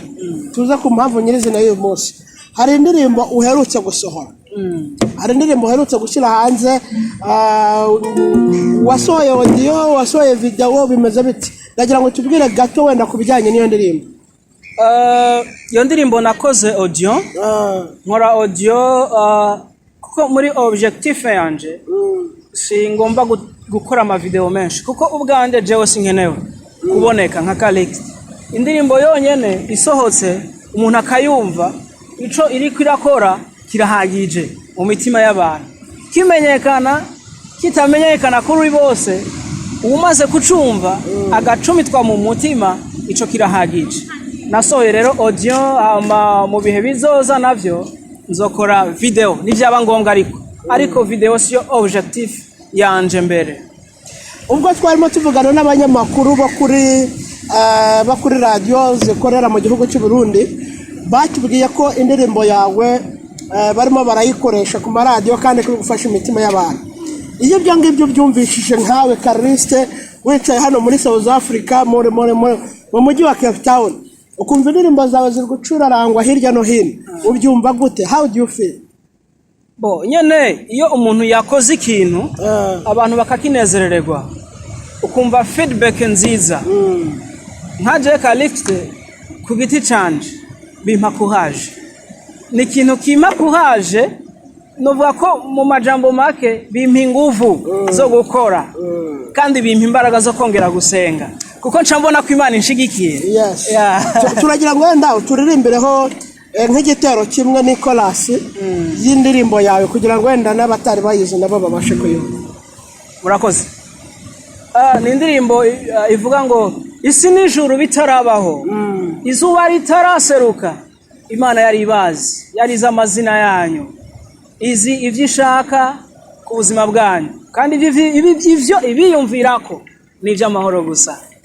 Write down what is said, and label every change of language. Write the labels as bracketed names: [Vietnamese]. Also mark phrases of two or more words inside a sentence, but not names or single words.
[Kinyarwanda] Tuza ku mpamvu nyirizina y'uyu munsi. Hari indirimbo uherutse gusohora, hari indirimbo uherutse gushyira hanze, wasohoye audio, wasohoye video, bimeze biti? Ndagira ngo tubwire gato wenda kubijyanye n'iyo ndirimbo. [Rundi] Iyo ndirimbo nakoze audio, nkora audio kuko muri objectif yanje si ngomba gukora ama video menshi, kuko ubwanje jewe sinkenewe kuboneka nka Calix. Indirimbo yonyene isohotse umuntu akayumva ico iri kwirakora kirahagije mu mitima y'abantu, kimenyekana kitamenyekana kuri bose, umaze kucumva agacumitwa mu mutima ico kirahagije. Nasohoye rero audio, mu bihe bizoza navyo nzokora video nivyaba ngombwa, ariko video siyo objectif yanje mbere. [Kinyarwanda] Ubwo twarimo tuvugana n'abanyamakuru bakuri radio zikorera mu gihugu cy'u Burundi, batubwiye ko indirimbo yawe barimo barayikoresha ku maradiyo kandi kuri gufasha imitima y'abantu. Iyo byo ngibyo byumvishije nkawe Carliste wicaye hano muri South Africa mu mujyi wa Cape Town, ukumva indirimbo zawe ziri gucurarangwa hirya no hino, ubyumva gute? [English] How do you feel? [Rundi] Nyene iyo umuntu yakoze ikintu abantu bakakinezererwa, ukumva feedback nziza, nkaje Calixte ku giti canje bimpa kuhaje, ni ikintu kima kuhaje, novuga ko mu majambo make bimpa inguvu zo gukora, kandi bimpa imbaraga zo kongera gusenga, kuko ncambona ko Imana inshigikiye. [Kinyarwanda] Turagira ngo wenda uturirimbireho nk'igitero kimwe ni chorus y'indirimbo yawe, kugira ngo wenda n'abatari bayize nabo babashe kuyumva. [Rundi] Murakoze. Ni indirimbo ivuga ngo isi n'ijuru bitarabaho, izuba ritaraseruka, Imana yari ibazi, yarize amazina yanyu, izi ivyo ishaka ku buzima bwanyu, kandi ivyo ibiyumvirako ni ivy'amahoro gusa.